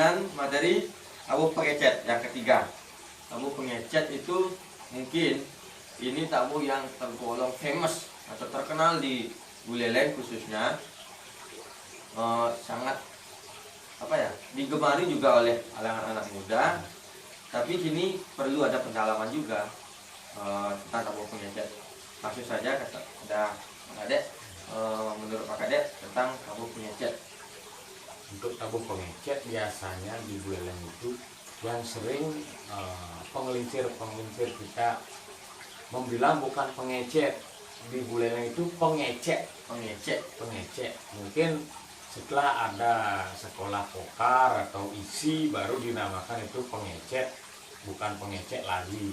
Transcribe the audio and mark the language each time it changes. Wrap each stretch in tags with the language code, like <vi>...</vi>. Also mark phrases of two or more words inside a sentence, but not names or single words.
<id>materi tabuh pengecet yang ketiga. Tabuh pengecet itu mungkin ini tabuh yang tergolong famous atau terkenal di Buleleng khususnya, sangat digemari juga oleh kalangan anak muda. Tapi kini perlu ada pendalaman juga tentang tabuh pengecet. Langsung saja ada Pak Kadek, menurut Pak Kadek tentang tabuh pengecet. Untuk tabuh pengecet biasanya di Buleleng itu yang sering pengelincir kita membilang bukan pengecet, di Buleleng itu pengecek. Mungkin setelah ada sekolah pokar atau isi baru dinamakan itu pengecet, bukan pengecek lagi.</id>